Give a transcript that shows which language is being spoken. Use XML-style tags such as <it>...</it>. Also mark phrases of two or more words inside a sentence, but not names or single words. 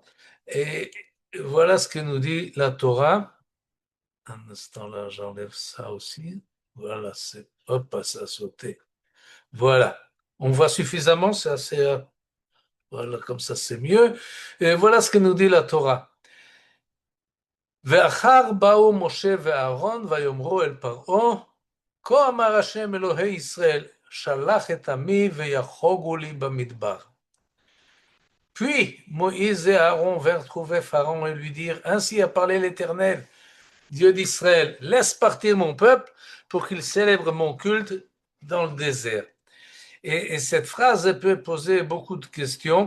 <fr>Et voilà ce que nous dit la Torah. Un instant là, j'enlève ça aussi. Voilà, c'est hop, ça a sauté. Voilà. On voit suffisamment, c'est assez. Voilà, comme ça c'est mieux. Et voilà ce que nous dit la Torah.</fr> <he>ואחר באו משה ואהרון ויאמרו אל פרעה, כה אמר השם אלוהי ישראל, שלח את עמי ויחוגו לי במדבר.</he> <fr>Puis Moïse et Aaron vinrent trouver Pharaon et lui dirent, ainsi a parlé l'Éternel, Dieu d'Israël, laisse partir mon peuple pour qu'il célèbre mon culte dans le désert. Et cette phrase peut poser beaucoup de questions.</fr>